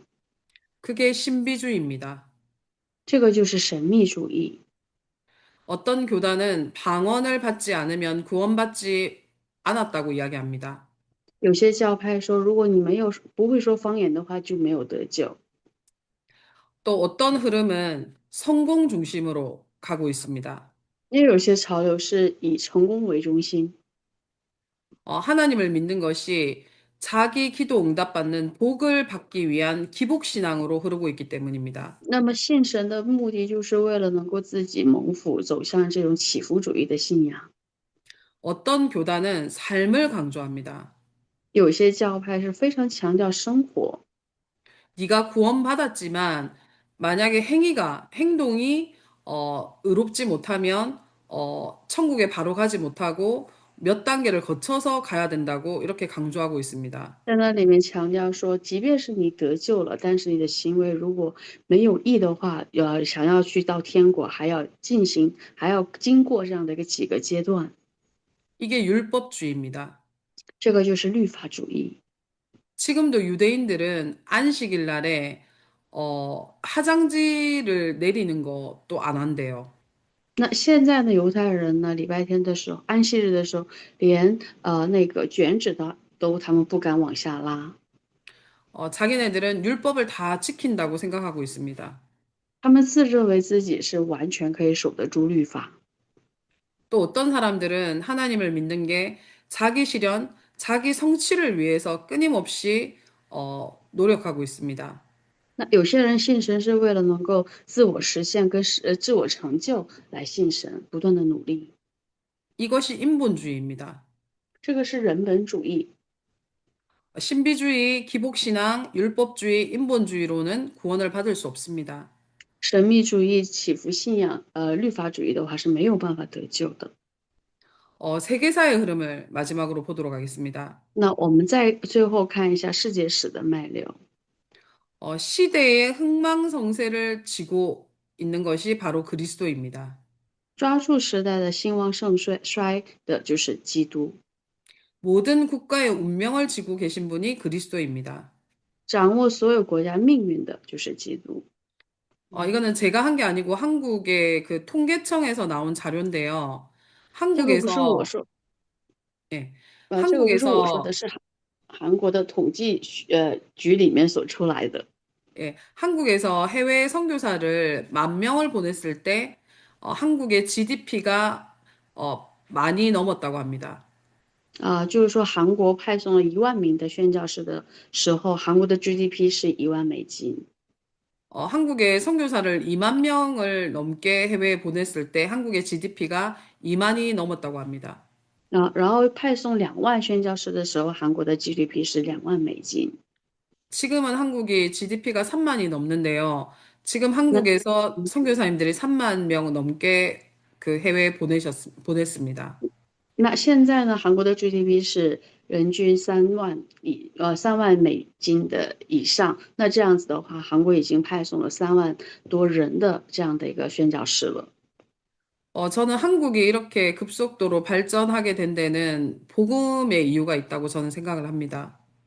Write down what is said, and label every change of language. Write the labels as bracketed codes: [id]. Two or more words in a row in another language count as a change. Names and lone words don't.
[ko] 그게 신비주의입니다. [zh] 这个就是神秘主义。 [ko] 어떤 교단은 방언을 받지 않으면 구원받지 않았다고 이야기합니다. [zh] 有些教派说，如果你没有不会说方言的话，就没有得救。 [ko] 또 어떤 흐름은 성공 중심으로 가고 있습니다. [zh] 也有些潮流是以成功为中心。 [ko] 하나님을 믿는 것이 자기 기도 응답받는 복을 받기 위한 기복신앙으로 흐르고 있기 때문입니다. [zh] 那么信神的目的就是为了能够自己蒙福，走向这种起伏主义的信仰。 [ko] 어떤 교단은 삶을 강조합니다. [zh] 有些教派是非常强调生活。 [ko] 네가 구원받았지만 만약에 행동이 의롭지 못하면 천국에 바로 가지 못하고 몇 단계를 거쳐서 가야 된다고 이렇게 강조하고 있습니다. [zh] 在那里面强调说，即便是你得救了，但是你的行为如果没有义的话，想要去到天国，还要经过这样的一个几个阶段。 [ko] 이게 율법주의입니다. [zh] 这个就是律法主义。 [ko] 지금도 유대인들은 안식일 날에 화장지를 내리는 것도 안 한대요. [zh] 那现在呢，犹太人呢，礼拜天的时候，安息日的时候，连那个卷纸都他们不敢往下拉。 [ko] 자기네들은 율법을 다 지킨다고 생각하고 있습니다. [zh] 他们自认为自己是完全可以守得住律法。 [ko] 또 어떤 사람들은 하나님을 믿는 게 자기 실현, 자기 성취를 위해서 끊임없이 노력하고 있습니다. [zh] 那有些人信神是为了能够自我实现跟自我成就来信神，不断的努力。 [ko] 이것이 인본주의입니다. [zh] 这个是人本主义。 [ko] 신비주의, 기복신앙, 율법주의, 인본주의로는 구원을 받을 수 없습니다. [zh] 神秘主义、起伏信仰、律法主义的话是没有办法得救的。 [ko] 세계사의 흐름을 마지막으로 보도록 하겠습니다. [zh] 那我们再最后看一下世界史的脉流。 [ko] 시대의 흥망성쇠를 쥐고 있는 것이 바로 그리스도입니다. [zh] 抓住时代的兴旺盛衰的就是基督， [ko] 모든 국가의 운명을 쥐고 계신 분이 그리스도입니다. [zh] 掌握所有国家命运的就是基督。 [ko] 이거는 제가 한 게 아니고 한국의 그 통계청에서 나온 자료인데요. [zh] 这个不是我 [ko] 한국에서, [zh] 说， [ko] 예, [zh] 这个不是我说 [ko] 한국에서, [zh] 的，是韩国的统计局里面所出来的。 [ko] 예, 한국에서 해외 선교사를 10,000명을 보냈을 때, 한국의 GDP가, 많이 넘었다고 합니다. [zh] 就是说韩国派送了1万名的宣教士的时候，韩国的 GDP 是1万美金。 [ko] 한국의 선교사를 2만 명을 넘게 해외에 보냈을 때 한국의 GDP가 2만이 넘었다고 합니다. [zh] 然后派送2万宣教士的时候，韩国的 GDP 是2万美金。 [ko] 지금은 한국이 GDP가 3만이 넘는데요. 지금 [zh] 那 [ko] 한국에서 선교사님들이 3만 명 넘게 그 해외에 보냈습니다. [zh] 那现在呢，韩国的 GDP 是人均3万美金的以上。那这样子的话，韩国已经派送了3万多人的这样的一个宣教士了。 [ko] 저는 한국이 이렇게 급속도로 발전하게 된 데는 복음의 이유가 있다고 저는 생각을 합니다.